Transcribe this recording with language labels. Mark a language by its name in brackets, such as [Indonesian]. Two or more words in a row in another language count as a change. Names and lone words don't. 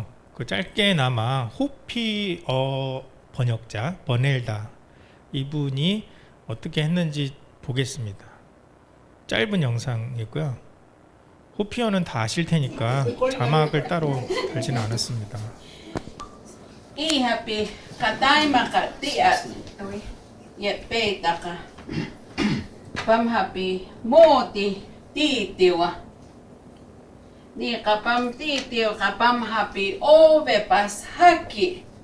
[Korean] 그 짧게나마 호피어 번역자 버넬다 이분이 어떻게 했는지 보겠습니다. 짧은 영상이고요. 호피어는 다 아실 테니까 자막을 따로 달지는 않았습니다. [Hopi] Ihapi kataimaka tiat yepeitaka pamhapi mooti tiitiwa ni kapam tiitio kapam hapi ovepas haki